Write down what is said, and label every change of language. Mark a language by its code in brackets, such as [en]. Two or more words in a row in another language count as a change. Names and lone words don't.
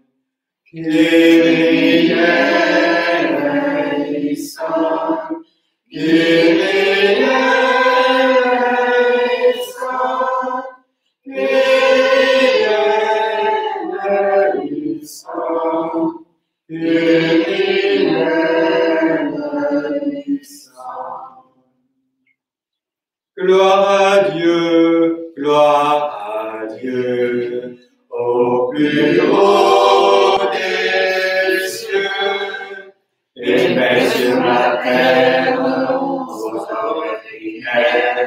[el] Κύριε ἐλέησον, Κύριε ἐλέησον, Κύριε ἐλέησον, Κύριε ἐλέησον. [fr] Gloire à Dieu, au plus haut des cieux, et paix sur la terre, aux ordinaires.